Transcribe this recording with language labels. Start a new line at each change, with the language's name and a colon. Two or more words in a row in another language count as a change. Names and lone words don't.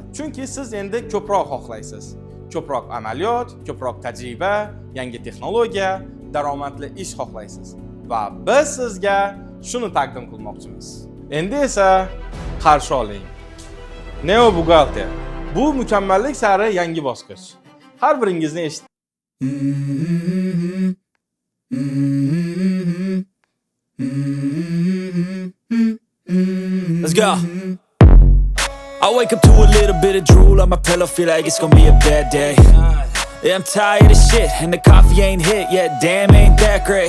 Uzbek: Chunki siz endi ko'proq xohlaysiz. Ko'proq amaliyot, ko'proq tajriba, yangi texnologiya, daromadli ish xohlaysiz. Va biz sizga shuni taqdim qilmoqchimiz. Endi esa qarshi oling. Neo buxgalter. Bu mukammallik sari yangi bosqich. Har biringizni eshit.
English: Let's go. I wake up to a little bit of drool on my pillow, feel like it's gonna be a bad day. Yeah, I'm tired of shit, and the coffee ain't hit yet, damn ain't that great.